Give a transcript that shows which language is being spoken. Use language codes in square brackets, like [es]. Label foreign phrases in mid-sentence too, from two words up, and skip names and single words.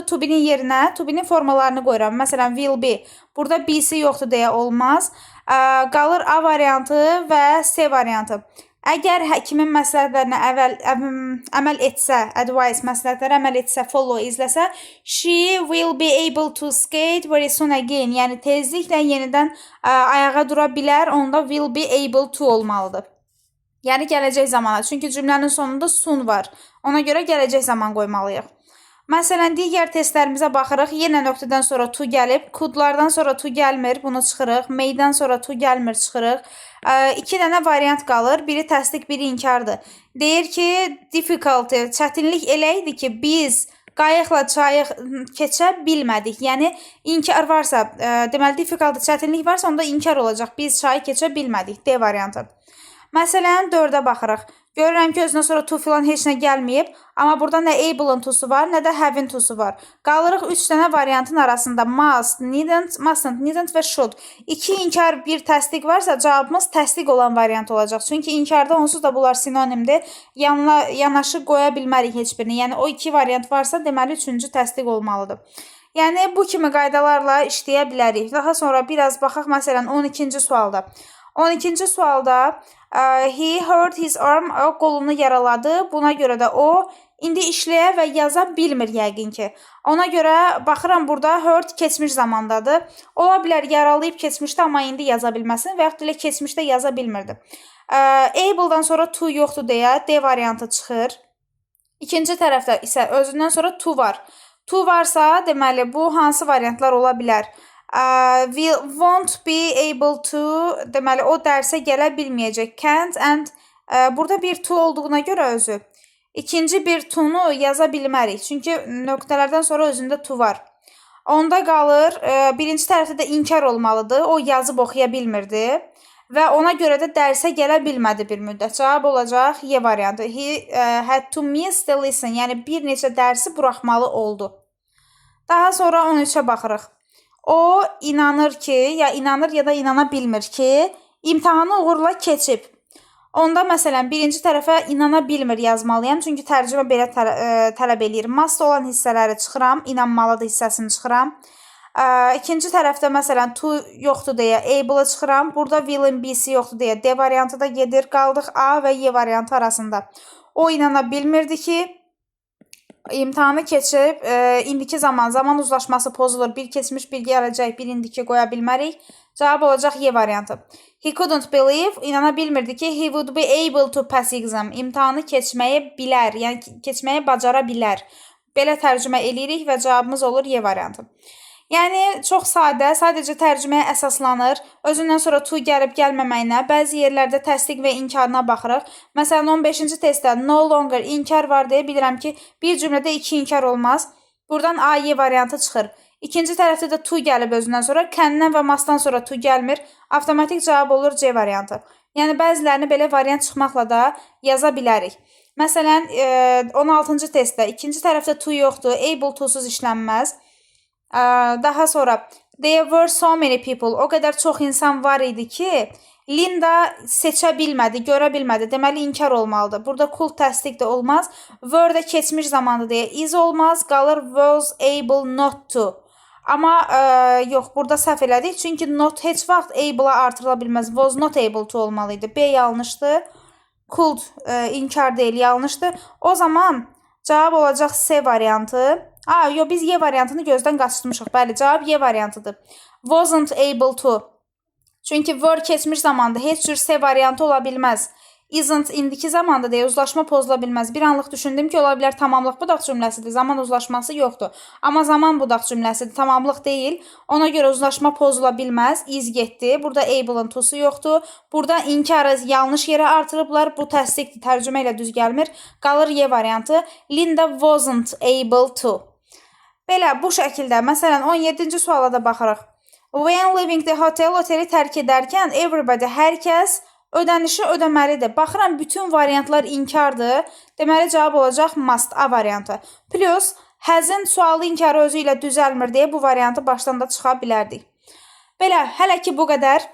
[en] To be- [az] nin yerinə [en] to be- [az] nin formalarını qoyuram. Məsələn, [en] will be. [az] Burada be-si yoxdur deyə olmaz. Qalır A variantı və C variantı. Əgər həkimin məsləhətlərinə əməl etsə, advice məsləhətlərə əməl etsə, [en] follow izləsə, she will be able to skate very soon again. [az] Yəni tezliklə yenidən ayağa dura bilər, onda [en] will be able to [az] olmalıdır. Yəni gələcək zamana. Çünki cümlənin sonunda soon var. Ona görə gələcək zaman qoymalıyıq. Məsələn, digər testlərimizə baxırıq. Yenə nöqtədən sonra to gəlib. Could-lardan sonra to gəlmir. Bunu çıxırıq. May-dən sonra to gəlmir, çıxırıq. 2 dənə variant qalır. Biri təsdiq, biri inkardır. Deyir ki, difficulty, çətinlik elə idi ki, biz qayıqla çayı keçə bilmədik. Yəni, inkar varsa, deməli, difficulty, çətinlik varsa, onda inkar olacaq. Biz çayı keçə bilmədik. D variantı. Məsələn, 4-ə baxırıq. Görürəm ki, özünə sonra to filan heç nə gəlməyib. Amma burada nə able-ın to'su var, nə də have-in to'su var. Qalırıq 3 dənə variantın arasında. [en] Must, needn't, mustn't, needn't [az] və should. 2 inkar, 1 təsdiq varsa, cavabımız təsdiq olan variant olacaq. Çünki inkarda onsuz da bunlar sinonimdir. Yanaşı qoya bilmərik heç birini. Yəni, o 2 variant varsa, deməli 3-cü təsdiq olmalıdır. Yəni, bu kimi qaydalarla işləyə bilərik. Daha sonra biraz baxaq, məsələn, 12-ci sualda. [en] 12-ci sualda he hurt his arm, [az] o qolunu yaraladı. Buna görə də o indi işləyə və yaza bilmir yəqin ki. Ona görə baxıram burada hurt keçmiş zamandadır. Ola bilər yaralayıb keçmişdə, amma indi yaza bilməsin və yaxud da keçmişdə yaza bilmirdi. Able-dan sonra to yoxdur deyə D variantı çıxır. İkinci tərəfdə isə özündən sonra to var. To varsa, deməli bu hansı variantlar ola bilər? [en] Won't be able to, [az] deməli o dərsə gələ bilməyəcək. [en] Can't and [az] burada bir to olduğuna görə özü. İkinci bir to'nu yaza bilmərik. Çünki nöqtələrdən sonra özündə to var. Onda qalır, birinci tərəfdə də inkar olmalıdır. O yazıb oxuya bilmirdi. Və ona görə də dərsə gələ bilmədi bir müddət. Cavab olacaq Y variantı. [en] He had to miss the lesson. [az] Yəni bir neçə dərsi buraxmalı oldu. Daha sonra 13'ə baxırıq. O inanır ki, ya inanır ya da inana bilmir ki, imtahanı uğurla keçib. Onda məsələn, birinci tərəfə inana bilmir yazmalıyam. Çünki tərcümə belə tələb eləyir. Must olan hissələri çıxıram, inanmalıdır hissəsini çıxıram. İkinci tərəfdə məsələn, to yoxdur deyə able-ı çıxıram. Burada will-in B-si yoxdur deyə D variantı da gedir. Qaldıq A və Y variantı arasında. O inana bilmirdi ki, imtahanı keçib, indiki zaman uzlaşması pozulur. Bir keçmiş, bir gələcək, bir indiki qoya bilmərik. Cavab olacaq Y variantı. [en] He couldn't believe, [az] inana bilmirdi ki, [en] he would be able to pass exam. [az] İmtahanı keçməyə bilər, yəni keçməyə bacara bilər. Belə tərcümə eləyirik və cavabımız olur Y variantı. Yəni çox sadə, sadəcə tərcüməyə əsaslanır. Özündən sonra to gəlib gəlməməyinə, bəzi yerlərdə təsdiq və inkarına baxırıq. Məsələn, 15-ci testdə [en] no longer [az] inkar var deyə bilirəm ki, bir cümlədə 2 inkar olmaz. Buradan A-Y variantı çıxır. İkinci tərəfdə də to gəlib özündən sonra, kəndən və masdan sonra to gəlmir. Avtomatik cavab olur C variantı. Yəni bəzilərini belə variant çıxmaqla da yaza bilərik. Məsələn, 16-cı testdə ikinci tərəfdə to yoxdur, [en] able to-suz [az] işlənməz. Daha sonra [en] there were so many people. [az] O qədər çox insan var idi ki, Linda seçə bilmədi, görə bilmədi. Deməli inkar olmalıdır. Burada could təsdiq də olmaz. Were də keçmiş zamandır deyə is olmaz. [en] Qalır was able not to. [az] Amma yox, burada səhv elədik. Çünki not heç vaxt able-a artırıla bilməz. [en] Was not able to [az] olmalı idi. B yanlışdır. Could inkar deyil, yanlışdır. O zaman cavab olacaq C variantı. Yox, biz Y variantını gözdən qaçırmışıq. Bəli, cavab Y variantıdır. [en] Wasn't able to. [az] Çünki were keçmiş zamanda heç cür C variantı ola bilməz. Isn't indiki zamanda deyə uzlaşma pozula bilməz. Bir anlıq düşündüm ki, ola bilər tamamlıq budaq cümləsidir. Zaman uzlaşması yoxdur. Amma zaman budaq cümləsidir. Tamamlıq deyil. Ona görə uzlaşma pozula bilməz. Is getdi. Burada able-ın to'su yoxdur. Burada inkarı yanlış yerə artırıblar. Bu təsdiqdir. Tərcümə ilə düz gəlmir. Qalır Y variantı. [en] Linda wasn't able to. [az] Belə bu şəkildə. Məsələn, 17-ci suala da baxırıq. [en] When leaving the hotel, [az] oteli tərk edərkən everybody, hər kəs ödənişi ödəməlidir. Baxıram, bütün variantlar inkardır. Deməli, cavab olacaq must, A variantı. Plus, hasn't sualı inkarı özü ilə düzəlmir deyə bu variantı başdan da çıxa bilərdik. Belə, hələ ki bu qədər.